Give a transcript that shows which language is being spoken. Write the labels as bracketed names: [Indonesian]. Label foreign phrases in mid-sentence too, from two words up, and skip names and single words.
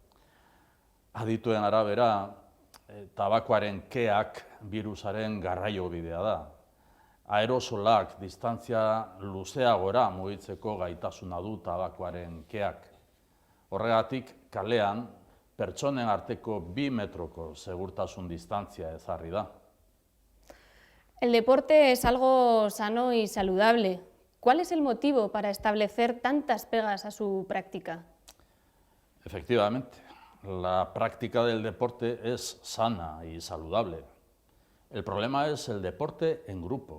[Basque] Adituen arabera, tabakoaren keak birusaren garraiobidea da. Aerosolak distantzia luzeagora mugitzeko gaitasuna du tabakoaren keak. Horregatik, kalean, pertsonen arteko 2 metroko segurtasun distantzia ezarri da. [Spanish] El deporte es algo sano y saludable. ¿Cuál es el motivo para establecer tantas pegas a su práctica? Efectivamente, la práctica del deporte es sana y saludable. El problema es el deporte en grupo.